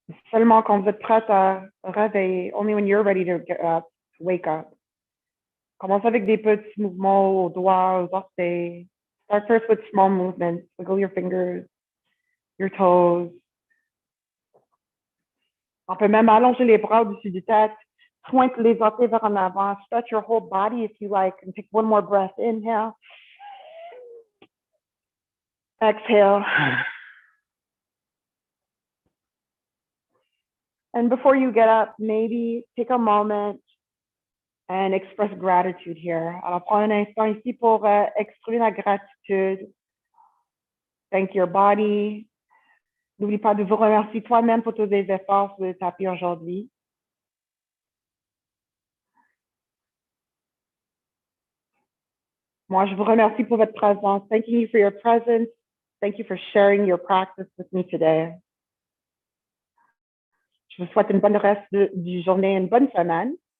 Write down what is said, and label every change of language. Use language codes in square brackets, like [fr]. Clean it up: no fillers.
[fr] Seulement quand vous êtes prête à réveiller, [en] only when you're ready to get up, to wake up. [fr] Commence avec des petits mouvements aux doigts, aux orteils. [en] Start first with small movements. Wiggle your fingers, your toes. [fr] On peut même allonger les bras au-dessus du tête. Pointe les orteils vers en avant. [en] Stretch your whole body if you like. And take one more breath. Inhale. Exhale. And before you get up, maybe take a moment and express gratitude here. [fr] Alors, prends un instant ici pour exprimer la gratitude. [en] Thank your body. [fr] N'oublie pas de vous remercier toi-même pour tous les efforts sur le tapis aujourd'hui. Moi, je vous remercie pour votre présence. [en] Thanking you for your presence. Thank you for sharing your practice with me today. [fr] Je vous souhaite une bonne reste du journée, une bonne semaine.